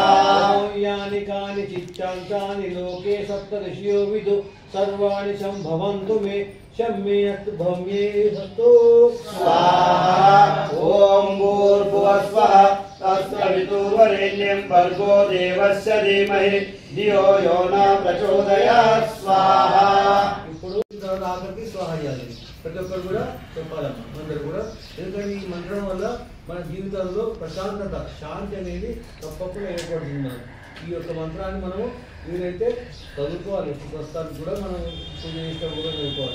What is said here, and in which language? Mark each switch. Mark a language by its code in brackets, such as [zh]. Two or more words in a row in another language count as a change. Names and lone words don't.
[sa] यानि कानि चित्तान्तानि लोके सप्तऋषियो विदु सर्वाणि संभवन्तु मे शम्येऽस्तु भव्येऽस्तु स्वाहा। ओम भूर्भुवस्वः तत्सवितुर्वरेण्यं भर्गो देवस्य धीमहि धियो यो न प्रचोदयात् स्वाहा। [te] ఇప్పుడు ఆఖరికి స్వాహ చేయాలి. ప్రతి ఒక్కరు కూడా చెప్పాలమ్మా అందరు కూడా. ఎందుకంటే ఈ మంత్రం వల్ల మన జీవితంలో ప్రశాంతత శాంతి అనేది తప్పకుండా ఏర్పడుతుంది. ఈ యొక్క మంత్రాన్ని మనము వీలైతే చదువుకోవాలి. ప్రస్తుతానికి కూడా మనం పూజ చేసినా కూడా చదువుకోవాలి.